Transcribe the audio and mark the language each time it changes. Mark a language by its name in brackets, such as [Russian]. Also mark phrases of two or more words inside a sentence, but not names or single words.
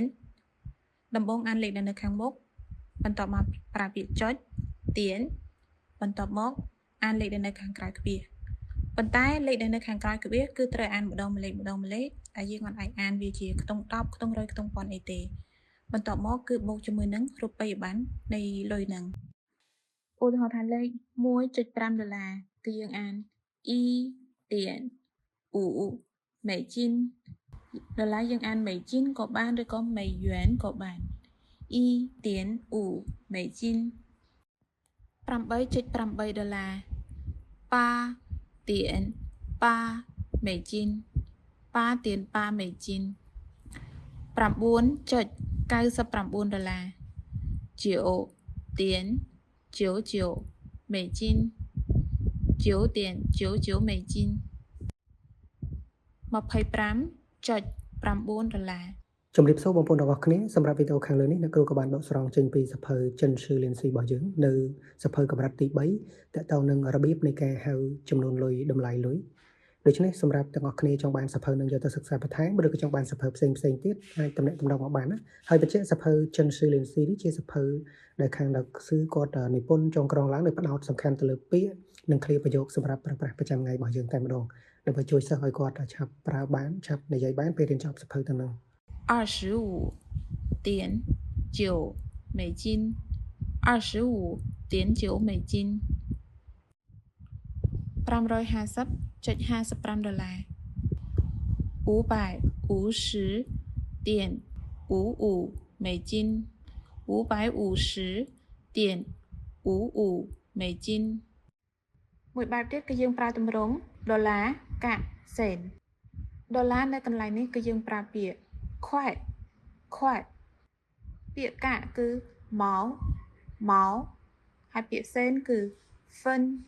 [Khmer] ដំបូងអានលេខដែលនៅខាងមុខបន្ទាប់មកប្រើពាក្យចុចទៀនបន្ទាប់មកអានលេខដែលនៅខាងក្រោយក្បៀសប៉ុន្តែលេខដែលនៅខាងក្រោយក្បៀសគឺត្រូវអានម្ដងម្លេចហើយយើងអត់អាចអានវាជាខ្ទង់10ខ្ទង់100ខ្ទង់1000អីទេបន្ទាប់មកគឺបូកជាមួយនឹងរូបិយប័ណ្ណនៃលុយហ្នឹងឧទាហរណ៍ថាលេខ$1.5គឺយើងអាន 1.5 美金ដុល្លារយើងអាន美金ក៏បានឬក៏美元ក៏បាន [Chinese] 1.5美金$8.8 $8.8美金$8.8美金$9.99 9.99美金9.99美金$25.9 [Khmer] ជំរាបសួរបងប្អូនទាំងអស់គ្នាសម្រាប់វីដេអូខាងលើនេះអ្នកគ្រូក៏បានដកស្រង់ចេញពីសៀវភៅចិនឈឺលៀនស៊ីរបស់យើងនៅសៀវភៅកម្រិតទី3ទាក់ទងនឹង របៀបនៃការហៅចំនួនលុយតម្លៃលុយដូច្នេះសម្រាប់ទាំងអស់គ្នាចង់បានសៀវភៅនឹងយកទៅសិក្សាបន្ថែមឬក៏ចង់បានសៀវភៅផ្សេងទៀតអាចទំនាក់ទំនងមកបានណាហើយបញ្ជាក់សៀវភៅចិនឈឺលៀនស៊ីនេះជាសៀវភៅដែលខាងលោកស៊ឺគាត់និពន្ធចងក្រងឡើងដោយផ្ដោតសំខាន់ទៅលើពាក្យនិងឃ្លាប្រយោគសម្រាប់ប្រើប្រាស់ប្រចាំថ្ងៃរបស់យើងតែម្ដងដើម្បីជួយសិស្សឲ្យគាត់ឆាប់ប្រើបានឆាប់និយាយបានពេលរៀនចប់សៀវភៅទាំងនោះ [Chinese] 25.9 美金25.9美金$550.55 550.55美金550.55美 [Khmer] 金មួយបែបទៀតគឺយើងប្រើទម្រង់ដុល្លារកាក់សេនដុល្លារនៅកន្លែងនេះគឺយើងប្រើពាក្យខ្វាត់ពាក្យកាក់គឺម៉ោហើយពាក្យសេនគឺហ្វិន